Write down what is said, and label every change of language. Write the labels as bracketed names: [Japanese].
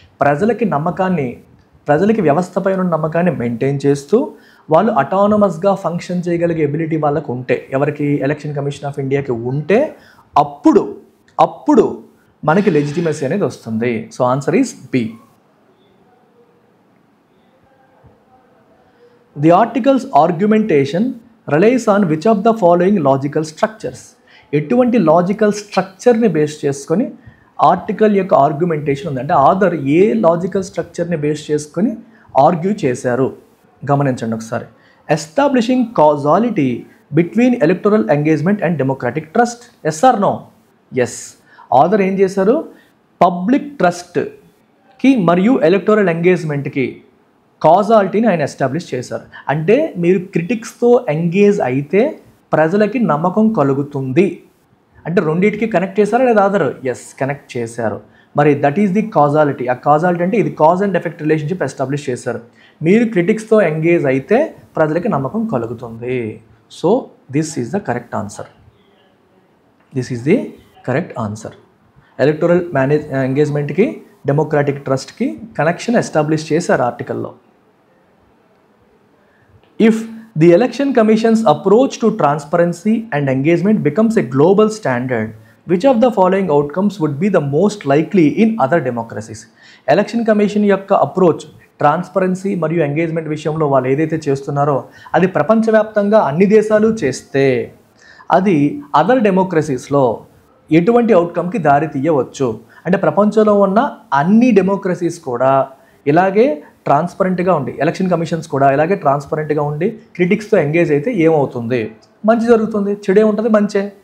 [Telugu] ప్రజలకి నమ్మకాన్ని, ప్రజలకి వ్యవస్థ పైన ఉన్న నమ్మకాన్ని మెయింటైన్ చేస్తూ వాళ్ళు అటానమస్గా ఫంక్షన్ చేయగలిగే ఎబిలిటీ వాళ్ళకు ఉంటే, ఎవరికి? ఎలక్షన్ కమిషన్ ఆఫ్ ఇండియాకి ఉంటే అప్పుడు మనకి లెజిటిమసీ అనేది వస్తుంది. [English] So answer is B. The article's argumentation relies on which of the following logical structures? [Telugu] ఎటువంటి లాజికల్ స్ట్రక్చర్ని బేస్ చేసుకొని ఆర్టికల్ యొక్క ఆర్గ్యుమెంటేషన్ ఉంది. అంటే ఆథర్ ఏ లాజికల్ స్ట్రక్చర్ని బేస్ చేసుకొని ఆర్గ్యూ చేశారు గమనించండి ఒకసారి. [English] Establishing causality between electoral engagement and democratic trust. Yes or no? Yes. [Telugu] Author ఏం చేశారు? పబ్లిక్ ట్రస్ట్కి మరియు ఎలక్టోరల్ ఎంగేజ్మెంట్కి కాజాలిటీని ఆయన ఎస్టాబ్లిష్ చేశారు. అంటే మీరు క్రిటిక్స్తో ఎంగేజ్ అయితే ప్రజలకి నమ్మకం కలుగుతుంది అంటే రెండింటికి కనెక్ట్ చేశారా లేదా ఆధార్? ఎస్, కనెక్ట్ చేశారు. మరి [English] That is the causality. [Telugu] ఆ కాజాలిటీ అంటే ఇది cause and effect relationship establish చేశారు. మీరు క్రిటిక్స్తో ఎంగేజ్ అయితే ప్రజలకి నమ్మకం కలుగుతుంది. [English] So this is the correct answer. This is the correct answer. [Telugu] Electoral ఎంగేజ్మెంట్కి democratic ట్రస్ట్కి connection establish చేశారు ఆర్టికల్లో. [English] If The Election Commission's approach to transparency and engagement becomes a global standard. Which of the following outcomes would be the most likely in other democracies? [Telugu] Election commission యొక్క approach transparency మరియు engagement విషయంలో వాళ్ళు ఏదైతే చేస్తున్నారో అది ప్రపంచవ్యాప్తంగా అన్ని దేశాలు చేస్తే అది అదర్ డెమోక్రసీస్లో ఎటువంటి అవుట్కమ్కి దారి తీయవచ్చు. అంటే ప్రపంచంలో ఉన్న అన్ని డెమోక్రసీస్ కూడా ఇలాగే ట్రాన్స్పరెంట్గా ఉండి, ఎలక్షన్ కమిషన్స్ కూడా ఇలాగే ట్రాన్స్పరెంట్గా ఉండి క్రిటిక్స్తో ఎంగేజ్ అయితే ఏమవుతుంది? మంచి జరుగుతుంది. చెడే ఉంటుంది, మంచే.